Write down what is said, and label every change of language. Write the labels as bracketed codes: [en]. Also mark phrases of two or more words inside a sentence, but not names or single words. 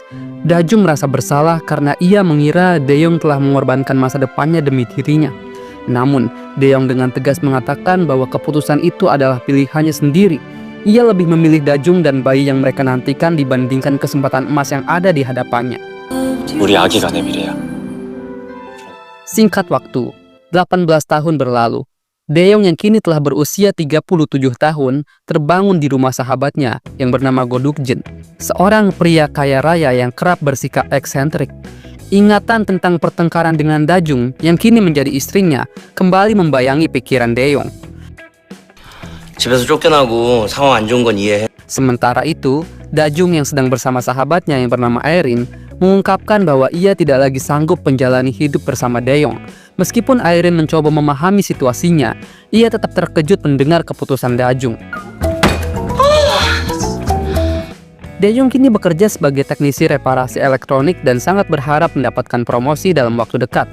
[id] Dajung merasa bersalah karena ia mengira Dae-yong telah mengorbankan masa depannya demi dirinya. Namun, Dae-yong dengan tegas mengatakan bahwa keputusan itu adalah pilihannya sendiri. Ia lebih memilih Dajung dan bayi yang mereka nantikan dibandingkan kesempatan emas yang ada di hadapannya. [ko] 우리 아기가 내 미래야. [id] Singkat waktu, 18 tahun berlalu. Dae-yong yang kini telah berusia 37 tahun terbangun di rumah sahabatnya yang bernama Go Duk-jin, seorang pria kaya raya yang kerap bersikap eksentrik. Ingatan tentang pertengkaran dengan Dajung yang kini menjadi istrinya kembali membayangi pikiran Dae-yong. [ko] 집에서 쫓겨나고 상황 안 좋은 건 이해해. [id] Sementara itu, Dajung yang sedang bersama sahabatnya yang bernama Airin mengungkapkan bahwa ia tidak lagi sanggup menjalani hidup bersama Dae-yong. Meskipun Airin mencoba memahami situasinya, ia tetap terkejut mendengar keputusan Dajung. Dae-yong kini bekerja sebagai teknisi reparasi elektronik dan sangat berharap mendapatkan promosi dalam waktu dekat.